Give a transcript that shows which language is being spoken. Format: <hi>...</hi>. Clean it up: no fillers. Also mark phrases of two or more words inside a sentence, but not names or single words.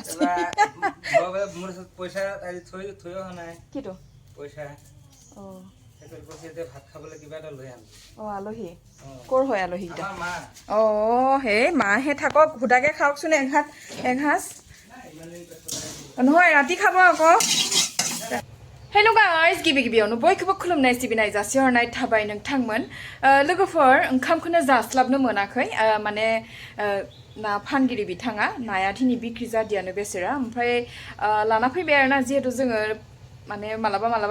<as>মোৰ পইচা আজি থৈ অহা নাই কিটো পইচা অ একেল পইচা এতিয়া ভাত খাবলৈ কিবা এটা লৈ আন অ আলহী কৰ হয় আলহীটা আমাৰ মা অ হে মাহে থাকক হুদাকে খাওকচোন এঘাস নহয় ৰাতি খাব আকৌ</as> <en>Hello guys,</en> <brx>गिबि-गिबियावनो बयखौबो खुलुमनाय सिबिनाय जासिहरनाय थाबाय नोंथांमोन लोगोफोर ओंखामखौनो जास्लाबनो मोनाखै माने ना फानगिरि बिथाङा नाया दिनै बिक्रि जादियानो बेसेरा ओमफ्राय लाना फैबाय आरोना जिहेतु जोङो माने मालाबा</brx>